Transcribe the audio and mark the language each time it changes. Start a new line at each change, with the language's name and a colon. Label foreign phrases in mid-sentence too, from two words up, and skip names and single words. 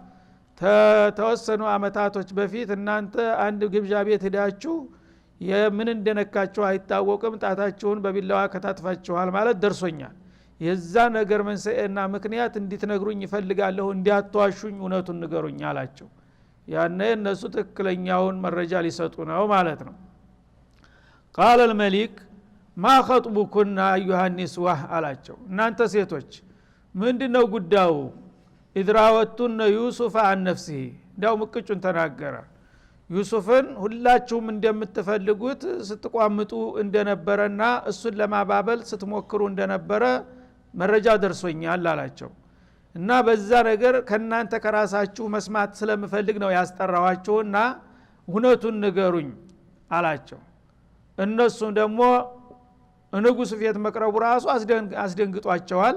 Amharic: ተወሰኑ አመታቶች በፊት እናንተ አንድ ግብዣ ቤት ሄዳችሁ የምን እንደነካችሁ አይታወቅም ጣታችሁን በቢላዋ ከታትፋችኋል ማለት ደርሶኛል። የዛ ነገር መንስኤና ምክንያት እንድትነግሩኝ ይፈልጋለሁ፣ እንዲያቷሹኝ እውነቱን ንገሩኝ አላቸው። ያኔ እነሱ ትክክለኛውን መረጃ ሊሰጡ ነው ማለት ነው። ቃል
Arabic: الملك ما خطبكن ايها النسوة
Amharic: አላቸው። እናንተ ሴቶች ምንድነው ጉዳዩ? ኢድራወቱን ዩሱፍ
Arabic: عن نفسه
Amharic: እንዳው ምቅጩን ተናገረ። ዩሱፍን ሁላችሁም እንደምትፈልጉት ስትቋምጡ እንደነበረና እሱን ለማባበል ስትሞክሩ እንደነበረ መረጃ ደርሶኛል አላቸው። እና በዛ ነገር ከናንተ ከራሳችሁ መስማት ስለምፈልግ ነው ያስጠራዋችሁና እውነቱን ንገሩኝ አላቸው። እነሱ ደግሞ ንጉሱ ፊት መቅረቡ ራሱ አስደንግጧቸዋል።